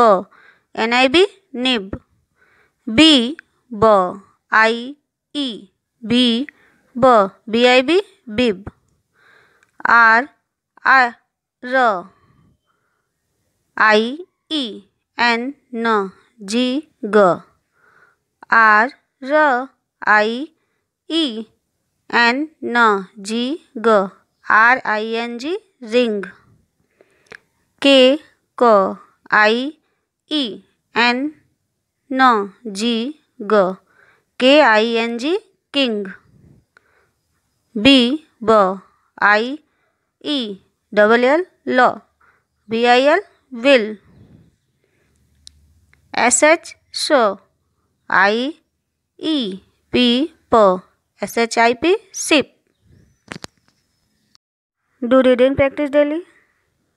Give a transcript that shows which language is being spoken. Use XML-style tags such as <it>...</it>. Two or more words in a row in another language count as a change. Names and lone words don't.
<en>Nib, nib. B, B, I, E, B, B. Bib, bib. R, R, I, E, N, N, G, G. R, I, E, N, N, G, G. Ring, ring. K, K, I, E, N, N, G, G. King, king. B, B, I, E, double L, L. Bil, will. SH, so. I, E, P, P. SHIP, ship. Do reading practice daily.</en>